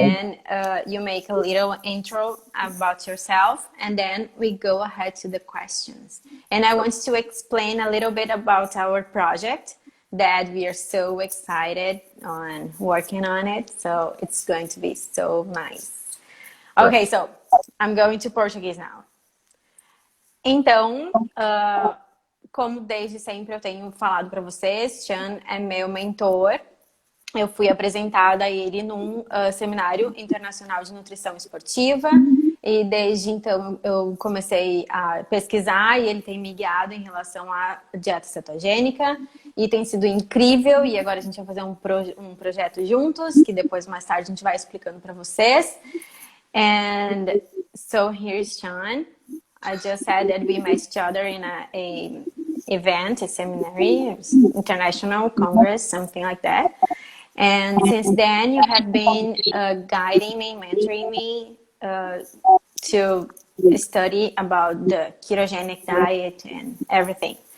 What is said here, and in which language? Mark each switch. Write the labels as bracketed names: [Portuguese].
[English] then you make a little intro about yourself, and then we go ahead to the questions. And I want to explain a little bit about our project that we are so excited on working on it. So it's going to be so nice. Okay, so I'm going to Portuguese now. [Portuguese] Então, como desde sempre eu tenho falado para vocês, Shawn é meu mentor. Eu fui apresentada a ele num seminário internacional de nutrição esportiva e desde então eu comecei a pesquisar e ele tem me guiado em relação à dieta cetogênica e tem sido incrível. E agora a gente vai fazer um projeto juntos, que depois mais tarde a gente vai explicando para vocês. [English] And so here's Shawn. I just said that we met each other in a event, a seminary, international congress, something like that. And since then, you have been guiding me, mentoring me to study about the ketogenic diet and everything.